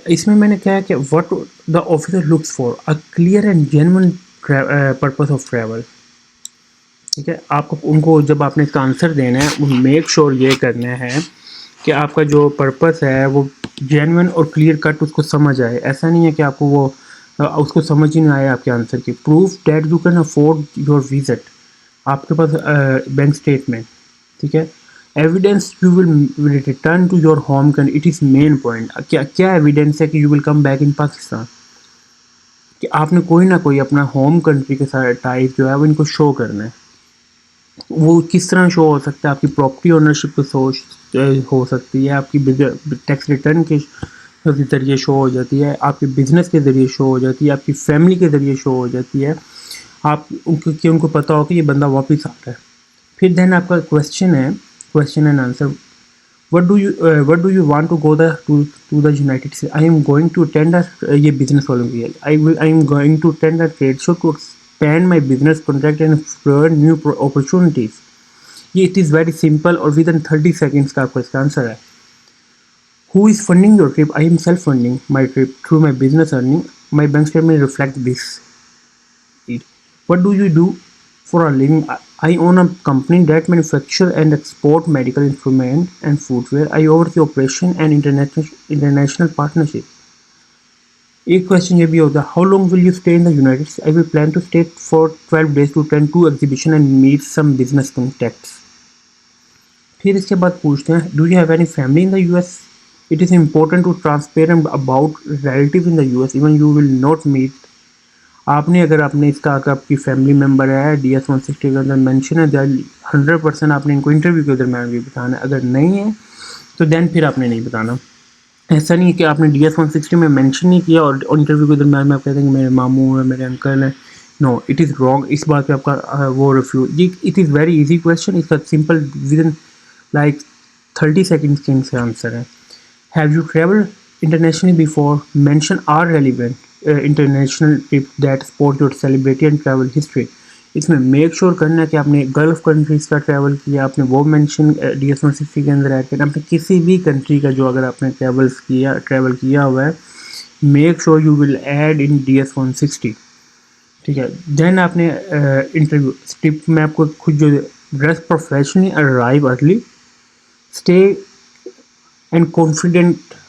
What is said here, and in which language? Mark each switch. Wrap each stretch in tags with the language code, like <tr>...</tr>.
<ur>اس میں نے کہا ہے کہ</ur> <en>What the officer looks for a clear and genuine purpose of travel. ٹھیک ہے.</en> <ur>آپ کو ان کو جب آپ نے اس کا آنسر دینا ہے، میک شیور یہ کرنا ہے کہ آپ کا جو پرپز ہے وہ جینون اور کلیئر کٹ اس کو سمجھ آئے. ایسا نہیں ہے کہ آپ کو وہ اس کو سمجھ ہی نہیں آئے آپ کے آنسر کی.</ur> <en>Proof that you can afford your visit.</en> <ur>آپ کے پاس بینک اسٹیٹمنٹ. ٹھیک ہے.</ur> <en>Evidence you will return to your home country. It is main point.</en> <ur>کیا ایویڈینس ہے کہ</ur> <en>you will come back in Pakistan,</en> <ur>کہ آپ نے کوئی نہ کوئی اپنا ہوم کنٹری کے ساتھ ٹائپ جو ہے وہ ان کو شو کرنا ہے. وہ کس طرح شو ہو سکتا ہے؟ آپ کی پراپرٹی اونرشپ پہ ہو سکتی ہے، آپ کی ٹیکس ریٹرن کے ذریعے شو ہو جاتی ہے، آپ کے بزنس کے ذریعے شو ہو جاتی ہے، آپ کی فیملی کے ذریعے شو ہو جاتی ہے. آپ ان کو پتہ ہو کہ یہ بندہ واپس آ رہا ہے. پھر دین آپ کا کویشچن ہے، question and answer.</ur> <en>What do you want to go to the United States. I am going to attend</en> <ur>یہ بزنس والوں کی ہے.</ur> <en>I am going to attend trade show to expand my business contact and explore new opportunities.</en> <ur>یہ it is very simple اور with in 30 seconds کا آپ کا اس کا آنسر ہے.</ur> <en>Who is funding your trip? I am self-funding my trip through my business earning. My bank statement reflects this. What do you do for a living? I own a company that manufactures and export medical instruments and footwear. I oversee operation and international partnership.</en> <ur>ایک question یہ بھی ہوتا ہے،</ur> <en>How long will you stay in the United States. I will plan to stay for 12 days to attend 2 exhibitions and meet some business contacts.</en> <ur>پھر اس کے بعد پوچھتے ہیں</ur> <en>Do you have any family in the US. It is important to transparent about relative in the US even you will not meet.</en> <ur>آپ نے اگر آپ نے اس کا آپ کی فیملی ممبر ہے DS 160 کے اندر مینشن ہے 100% آپ نے ان کو انٹرویو کے درمیان بھی بتانا ہے. اگر نہیں ہے تو دین پھر آپ نے نہیں بتانا. ایسا نہیں ہے کہ آپ نے DS 160 میں مینشن نہیں کیا اور انٹرویو کے درمیان میں آپ کہتے ہیں کہ میرے ماموں ہیں، میرے انکل ہیں.</ur> <en>No, it is wrong.</en> <ur>اس بات پہ آپ کا وہ refuse.</ur> <en>It is very easy question.</en> <ur>اس کا simple with in like 30 seconds کے ان سے آنسر ہے.</ur> <en>Have you traveled internationally before? Mention are relevant international trips that support your celebrity and travel history.</en> <ur>اس میں میک شور کرنا ہے کہ آپ نے گلف کنٹریز کا ٹریول کیا, آپ نے وہ مینشن DS-160 کے اندر ایڈ کرنا. آپ نے کسی بھی کنٹری کا جو اگر آپ نے ٹریول کیا ہوا ہے,</ur> <en>Make sure you will add in DS-160.</en> <ur>ٹھیک ہے. دین آپ نے انٹرویو اسٹپ میں آپ کو خود جو</ur> <en>Dress professionally, arrive early, stay and confident.</en>